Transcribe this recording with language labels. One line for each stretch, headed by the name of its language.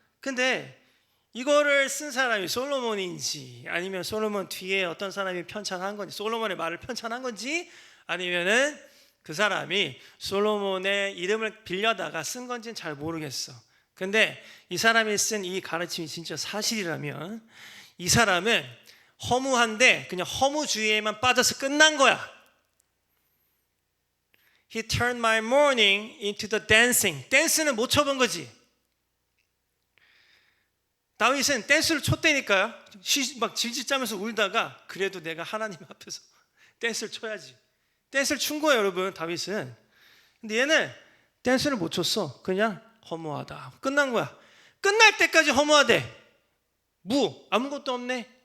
Korean: 근데 이거를 쓴 사람이 솔로몬인지 아니면 솔로몬 뒤에 어떤 사람이 편찬한 건지 솔로몬의 말을 편찬한 건지 아니면은 그 사람이 솔로몬의 이름을 빌려다가 쓴 건지는 잘 모르겠어. 근데 이 사람이 쓴 이 가르침이 진짜 사실이라면 이 사람은 허무한데 그냥 허무주의에만 빠져서 끝난 거야.
English: He turned my mourning into the dancing.
Korean: 댄스는 못 쳐본 거지. 다윗은 댄스를 췄다니까요. 막 질질 짜면서 울다가 그래도 내가 하나님 앞에서 댄스를 쳐야지. 댄스를 춘 거예요, 여러분. 다윗은. 근데 얘는 댄스를 못 췄어. 그냥 허무하다. 끝난 거야. 끝날 때까지 허무하대. 아무것도 없네.